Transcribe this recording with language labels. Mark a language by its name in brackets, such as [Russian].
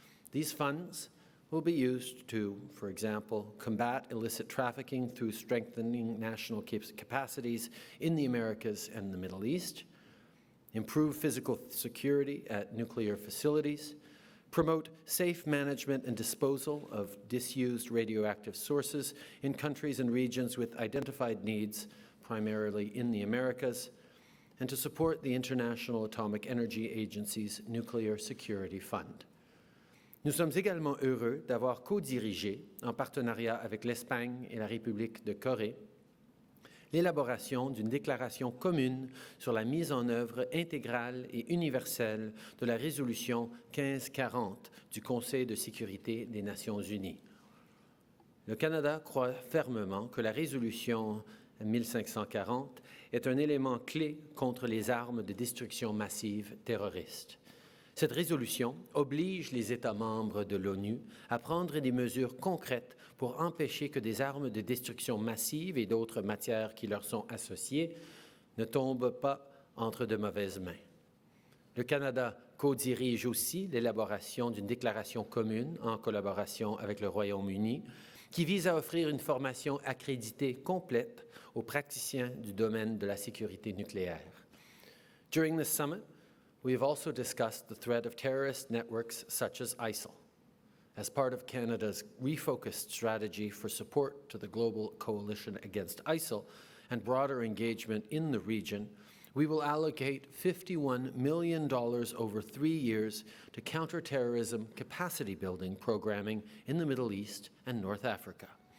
[English] These funds will be used to, for example, combat illicit trafficking through strengthening national capacities in the Americas and the Middle East, improve physical security at nuclear facilities, promote safe management and disposal of disused radioactive sources in countries and regions with identified needs, primarily in the Americas, and to support the International Atomic Energy Agency's Nuclear Security Fund. [French] Nous sommes également heureux d'avoir co-dirigé, en partenariat avec l'Espagne et la République de Corée, l'élaboration d'une déclaration commune sur la mise en œuvre intégrale et universelle de la résolution 1540 du Conseil de sécurité des Nations unies. Le Canada croit fermement que la résolution 1540 est un élément clé contre les armes de destruction massive terroristes. Cette résolution oblige les États membres de l'ONU à prendre des mesures concrètes pour empêcher que des armes de destruction massive et d'autres matières qui leur sont associées ne tombent pas entre de mauvaises mains. Le Canada co-dirige aussi l'élaboration d'une déclaration commune en collaboration avec le Royaume-Uni qui vise à offrir une formation accréditée complète aux praticiens du domaine de la sécurité nucléaire. [English] During this summit, we have also discussed the threat of terrorist networks such as ISIL. As part of Canada's refocused strategy for support to the global coalition against ISIL and broader engagement in the region, we will allocate $51 million over 3 years to counterterrorism capacity-building programming in the Middle East and North Africa.